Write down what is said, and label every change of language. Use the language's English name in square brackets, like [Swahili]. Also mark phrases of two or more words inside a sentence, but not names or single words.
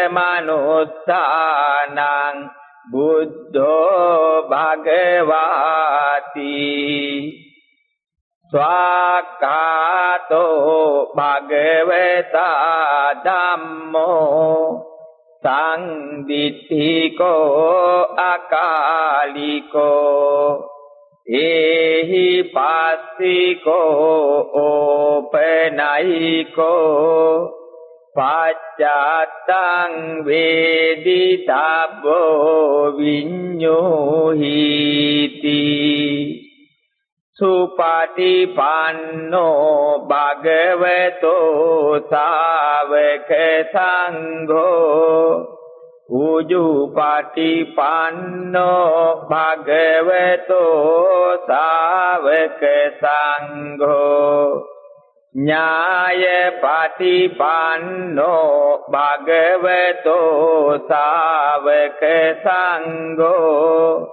[Pali] මනුස්සානං බුද්ධෝ භගවාති ස්වාක්ඛාතෝ භගවතා ධම්මෝ සංදිත්තිකෝ අකාලිකෝ එහි පස්සිකෝ ඕපනයිකෝ පච්චත්තං වේදිතබ්බෝ විඤ්ඤෝහිති සුපටිපන්නෝ භගවතෝ ශාවක සංඝෝ උජුපටිපන්නෝ භගවතෝ ශාවක සංඝෝ ඥායපටිපන්නෝ භගවතෝ ශාවක සංඝෝ